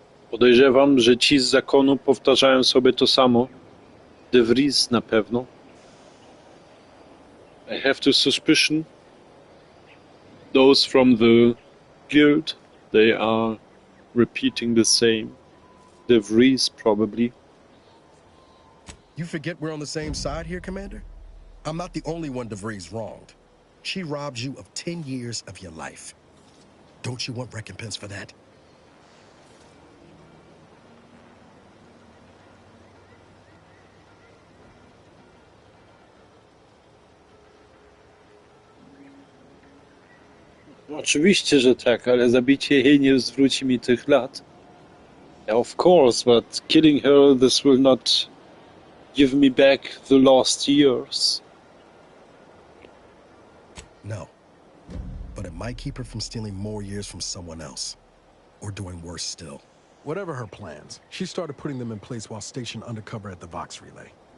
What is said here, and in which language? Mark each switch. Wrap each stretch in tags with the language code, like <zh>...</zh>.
<pl>Podejrzewam, że ci z zakonu powtarzają sobie to samo. De Vries na pewno.</pl> <en>I have the suspicion those from the guild, they are repeating the same. De Vries probably. You forget we're on the same side here, Commander? I'm not the only one DeVries wronged. She robbed you of 10 years of your life. Don't you want recompense for that?</en> <pl>Oczywiście, że tak, ale zabicie jej nie zwróci mi tych lat.</pl> <en>Yeah, of course, but killing her, this will not give me back the lost years. No. But it might keep her from stealing more years from someone else. Or doing worse still. Whatever her plans, she started putting them in place while stationed undercover at the Vox Relay.</en>